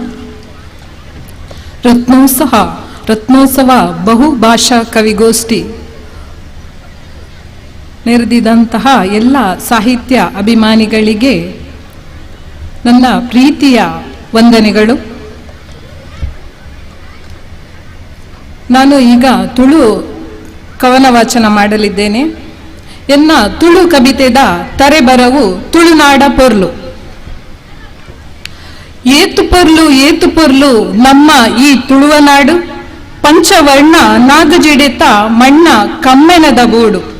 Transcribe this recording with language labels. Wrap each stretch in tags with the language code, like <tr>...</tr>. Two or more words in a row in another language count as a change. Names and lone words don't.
<kn>ರತ್ನೋತ್ಸವ ಬಹುಭಾಷಾ ಕವಿಗೋಷ್ಠಿ ನೆರೆದಿದಂತಹ ಎಲ್ಲ ಸಾಹಿತ್ಯ ಅಭಿಮಾನಿಗಳಿಗೆ ನನ್ನ ಪ್ರೀತಿಯ ವಂದನೆಗಳು. ನಾನು ಈಗ ತುಳು ಕವನ ವಾಚನ ಮಾಡಲಿದ್ದೇನೆ.</kn> <tcy>ಎನ್ನ ತುಳು ಕವಿತೆದ ತರೆಬರವು ತುಳುನಾಡ ಪೊರ್ಲು. ಏತು ಪೊರ್ಲು ನಮ್ಮ ಈ ತುಳುವ ನಾಡು, ಪಂಚವರ್ಣ ನಾಗಜಿಡೆತ ಮಣ್ಣ ಕಮ್ಮೆನದ ಗೂಡು.</tcy>